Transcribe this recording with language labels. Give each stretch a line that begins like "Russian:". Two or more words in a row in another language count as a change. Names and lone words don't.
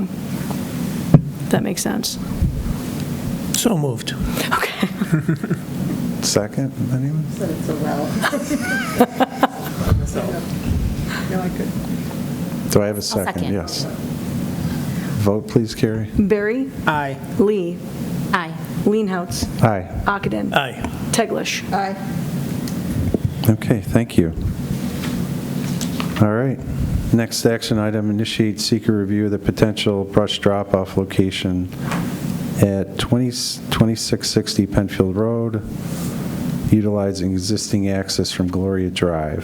English: If that makes sense. So moved. Okay. Second, anyone? No, I couldn't. Do I have a second? second. Yes. Vote, please, Carrie. Barry? Aye. Lee? Aye. Leenhouts? Aye. Ockenden? Aye. Teglash? Aye. Okay, thank you. All right. Next action item, initiate seeker review of the potential brush drop-off location at 2660 Penfield Road, utilizing existing access from Gloria Drive.